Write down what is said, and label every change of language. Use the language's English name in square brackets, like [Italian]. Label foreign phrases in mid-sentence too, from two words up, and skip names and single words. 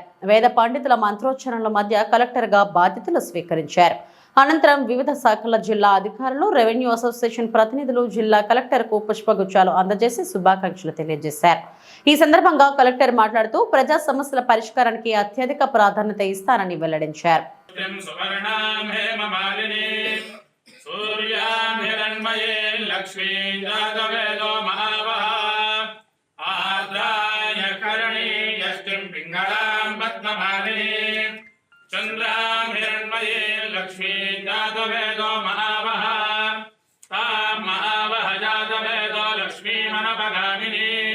[Telugu] వేద పండితుల మంత్రోచ్చరణల మధ్య కలెక్టర్ గా బాధ్యతలు స్వీకరించారు. అనంతరం వివిధ శాఖల జిల్లా అధికారులు, రెవెన్యూ అసోసియేషన్ ప్రతినిధులు జిల్లా కలెక్టర్ కు పుష్పగుచ్చాలు అందజేసి శుభాకాంక్షలు తెలియజేశారు. ఈ సందర్భంగా కలెక్టర్ మాట్లాడుతూ ప్రజా సమస్యల పరిష్కారానికి అత్యధిక ప్రాధాన్యత ఇస్తారని వెల్లడించారు. [Sanskrit] चंद्रां हिरण्मये लक्ष्मी जातवेदो महावः तां महावः जातवेदो लक्ष्मी मनपगामिनी